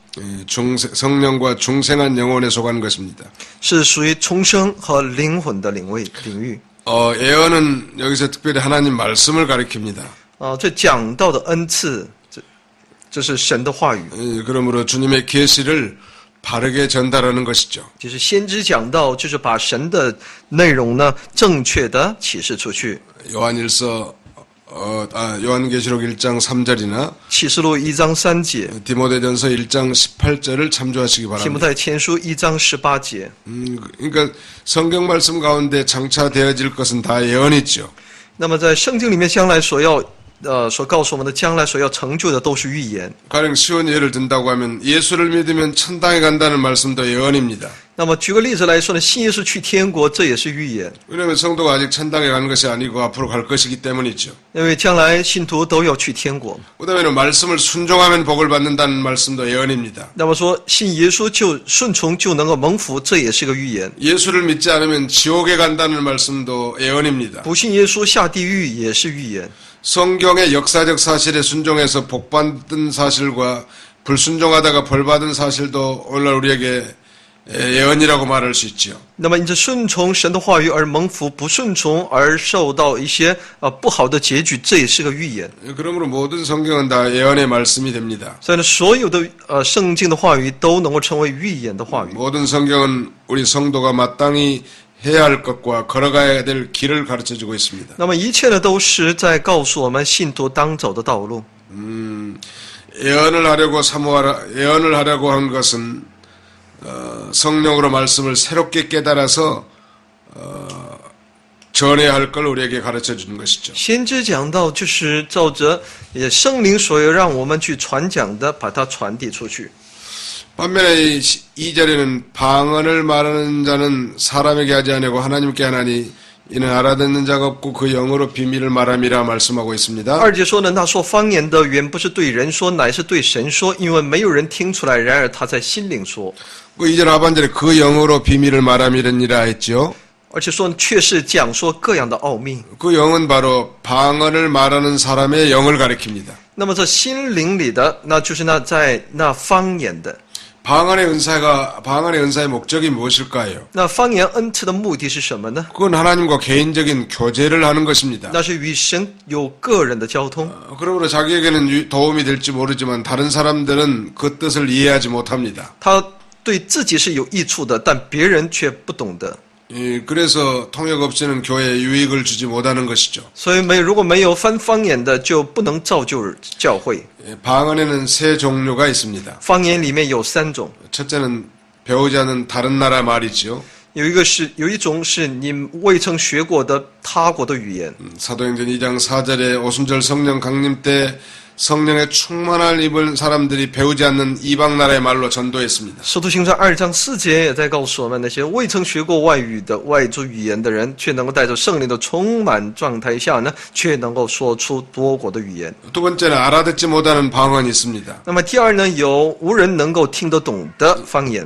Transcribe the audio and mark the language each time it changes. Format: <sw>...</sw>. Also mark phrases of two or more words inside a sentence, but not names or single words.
<ko>성령과 중생한 영혼에 속한 것입니다.</ko> <zh>是属于重生和灵魂的领域。</zh> <ko>예언은 여기서 특별히 하나님 말씀을 가리킵니다.</ko> <zh>这讲道的恩赐，这是神的话语，</zh> <ko>그러므로 주님의 계시를 바르게 전달하는 것이죠.</ko> <zh>就是先知讲道，就是把神的内容呢正确的启示出去。</zh> <ko>요한계시록 1장 3절이나</ko> <zh>启示录1章3节，</zh> <ko>디모데전서 1장 18절을 참조하시기</ko> <zh>提摩</zh> <ko>바랍니다.</ko> <zh>太前书1章18节。</zh> <ko>그러니까 성경 말씀 가운데 장차되어질 것은 다 예언이죠.</ko> <zh>那么在圣经里面，将来所告诉我们的将来所要成就的都是预言。</zh> <ko>가령 쉬운 예를 든다고 하면 예수를 믿으면 천당에 간다는 말씀도 예언입니다.</ko> <zh>那么举个例子来说呢，信耶稣去天国，这也是预言，</zh> <ko>왜냐하면 성도가 아직 천당에 간 것이 아니고 앞으로 갈 것이기 때문이죠.</ko> <zh>因为将来信徒都要去天国。</zh> <ko>그다음에는 말씀을 순종하면 복을 받는다는 말씀도 예언입니다.</ko> <zh>那么说信耶稣就顺从就能够蒙福，这也是个预言。</zh> <ko>예수를 믿지 않으면 지옥에 간다는 말씀도 예언입니다.</ko> <zh>不信耶稣下地狱也是预言。</zh> <ko>성경의 역사적 사실에 순종해서 복받은 사실과 불순종하다가 벌받은 사실도 오늘 우리에게 예언이라고 말할 수 있죠.</ko> <zh>那么因着顺从神的话语而蒙福，不顺从而受到一些不好的结局，这也是个预言。</zh> <ko>그러므로 모든 성경은 다 예언의 말씀이 됩니다.</ko> <zh>所以呢，所有的圣经的话语都能够成为预言的话语。</zh> <ko>모든 성경은 우리 성도가 마땅히 해야 할 것과 걸어가야 될 길을 가르쳐주고 있습니다.</ko> <zh>那么一切呢，都是在告诉我们信徒当走的道路。</zh> <ko>예언을 하려고 한 것은 성령으로 말씀을 새롭게 깨달아서 전해야 할 걸 우리에게 가르쳐 주는 것이죠.</ko> <zh>先知讲道就是照着圣灵所有让我们去传讲的，把它传递出去。</zh> <ko>반면에 2절에는 방언을 말하는 자는 사람에게 하지 아니하고 하나님께 하나니 이는 알아듣는 자가 없고 그 영으로 비밀을 말함이라 말씀하고 있습니다.</ko> <zh>2节说呢，那说方言的原不是对人说，乃是对神说，因为没有人听出来，然而他在心灵说。</zh> <ko>그 2절 하반절에 그 영으로 비밀을 말함이니라 했죠.</ko> <zh>而且说却是讲说各样的奥秘。</zh> <ko>그 영은 바로 방언을 말하는 사람의 영을 가리킵니다.</ko> <zh>那么这心灵里的，那就是那在那方言的。</zh> <ko>방언의 은사의 목적이 무엇일까요?</ko> <zh>那方言恩赐的目的是什么呢？</zh> <ko>그건 하나님과 개인적인 교제를 하는 것입니다.</ko> <zh>那是与神有个人的交通。</zh> <ko>그러므로 자기에게는 도움이 될지 모르지만 다른 사람들은 그 뜻을 이해하지 못합니다.</ko> <zh>他对自己是有益处的，但别人却不懂得。</zh> <ko>그래서 통역 없이는 교회에 유익을 주지 못하는 것이죠.</ko> <zh>所以如果没有翻方言的，就不能造就教会。</zh> <ko>방언에는 세 종류가 있습니다.</ko> <zh>方言里面有3种，</zh> <ko>첫째는 배우지 않은 다른 나라 말이죠.</ko> <zh>有一种是你未曾学过的他国的语言。</zh> <ko>사도행전 2장 4절에 오순절 성령 강림 때 성령의 충만을 입은 사람들이 배우지 않는 이방 나라의 말로 전도했습니다.</ko> <zh>使徒行传2章4节也在告诉我们，那些未曾学过外语的外族语言的人，却能够带着圣灵的充满状态下呢，却能够说出多国的语言。</zh> <ko>두 번째는 알아듣지 못하는 방언이 있습니다.</ko> <zh>那么第二呢，有无人能够听得懂的方言，</zh>